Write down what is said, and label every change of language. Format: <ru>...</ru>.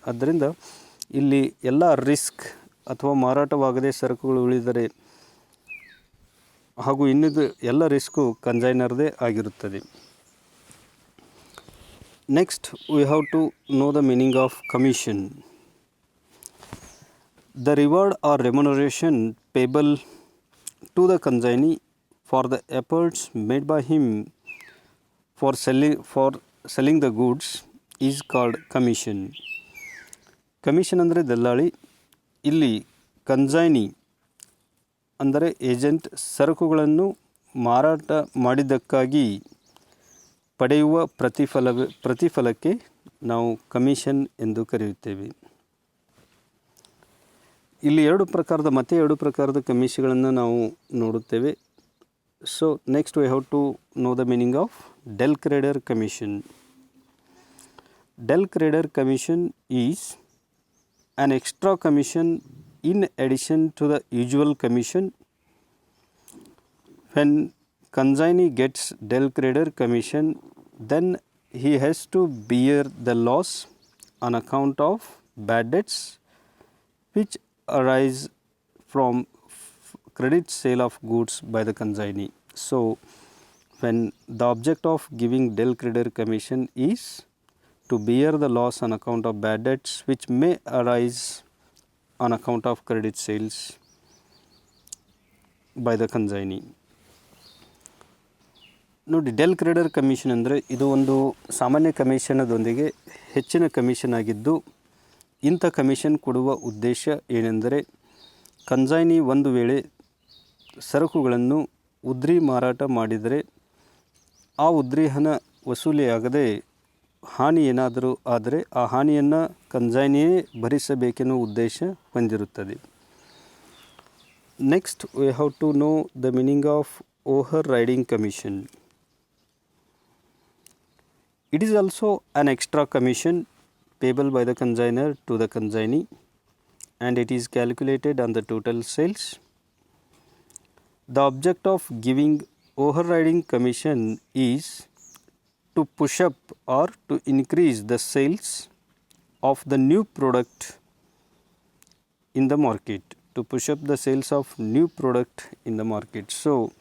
<kn>ಆದ್ದರಿಂದ ಇಲ್ಲಿ ಎಲ್ಲ ರಿಸ್ಕ್ ಅಥವಾ ಮಾರಾಟವಾಗದೆ ಸರಕುಗಳು ಉಳಿದರೆ ಹಾಗೂ ಇನ್ನಿದು ಎಲ್ಲ ರಿಸ್ಕು ಕನ್ಸೈನರ್ದೇ ಆಗಿರುತ್ತದೆ.</kn> <en>Next we have to know the meaning of commission. The reward or remuneration payable to the consignee for the efforts made by him for selling the goods is called commission.</en> <kn>Commission ಅಂದರೆ ದಲ್ಲಾಳಿ. ಇಲ್ಲಿ consignee ಅಂದರೆ agent ಸರಕುಗಳನ್ನು ಮಾರಾಟ ಮಾಡಿದ್ದಕ್ಕಾಗಿ ಪಡೆಯುವ ಪ್ರತಿಫಲಕ್ಕೆ ನಾವು commission ಎಂದು ಕರೆಯುತ್ತೇವೆ. ಇಲ್ಲಿ ಎರಡು ಪ್ರಕಾರದ ಕಮಿಷನ್ಗಳನ್ನು ನಾವು ನೋಡುತ್ತೇವೆ.</kn> <en>So next we have to know the meaning of del credere commission. Del credere commission is an extra commission in addition to the usual commission. When consignee gets del creditor commission, then he has to bear the loss on account of bad debts which arise from credit sale of goods by the consignee. So when the object of giving del creditor commission is to bear the loss on account of bad debts which may arise on account of credit sales by the consignee.</en> <kn>ನೋಡಿ, del ಕ್ರೆಡರ್ commission ಅಂದರೆ ಇದು ಒಂದು ಸಾಮಾನ್ಯ ಕಮಿಷನದೊಂದಿಗೆ ಹೆಚ್ಚಿನ commission ಆಗಿದ್ದು, ಇಂಥ commission ಕೊಡುವ ಉದ್ದೇಶ ಏನೆಂದರೆ ಕನ್ಸೈನಿ ಒಂದು ವೇಳೆ ಸರಕುಗಳನ್ನು ಉದ್ರಿ ಮಾರಾಟ ಮಾಡಿದರೆ ಆ ಉದ್ರಿ ಹಣ ವಸೂಲಿಯಾಗದೆ ಹಾನಿ ಏನಾದರೂ ಆದರೆ ಆ ಹಾನಿಯನ್ನು ಕನ್ಸೈನಿಯೇ ಭರಿಸಬೇಕೆನ್ನುವ ಉದ್ದೇಶ ಹೊಂದಿರುತ್ತದೆ.</kn> <en>Next we have to know the meaning of overriding commission. It is also an extra commission payable by the consignor to the consignee and it is calculated on the total sales. The object of giving overriding commission is to push up or to increase the sales of the new product in the market. To push up the sales of new product in the market. So</en>